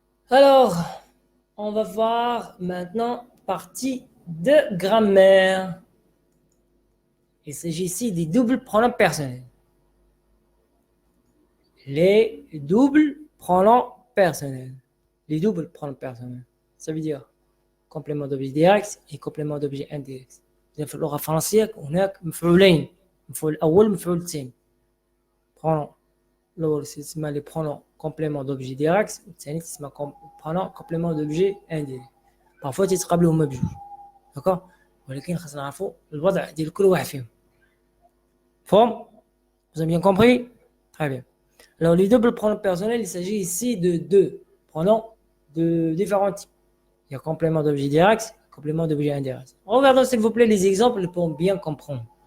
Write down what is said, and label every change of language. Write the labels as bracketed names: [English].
[French] Alors, on va voir maintenant partie de grammaire. Il s'agit ici des doubles pronoms personnels. Les doubles pronoms personnels. Les doubles pronoms personnels. Ça veut dire complément d'objet direct et complément d'objet indirect. [Arabic] في اللغة الفرنسية هناك مفعولين. المفعول الأول والمفعول الثاني. [French] pronom [Arabic] الأول يسمى [French] les pronoms complément d'objet direct [Arabic] والثاني يسمى [French] pronom complément d'objet indirect. parfois [Arabic] تتقابلوا هما بجوج. [French] d'accord [Arabic] ولكن خاصنا نعرفوا الوضع ديال كل واحد فيهم. [French] Forme? Vous avez bien compris? Très bien. Alors, les doubles pronoms personnels, il s'agit ici de deux pronoms de différents types. Il y a complément d'objet direct, complément d'objet indirect. Regardons s'il vous plaît les exemples pour bien comprendre.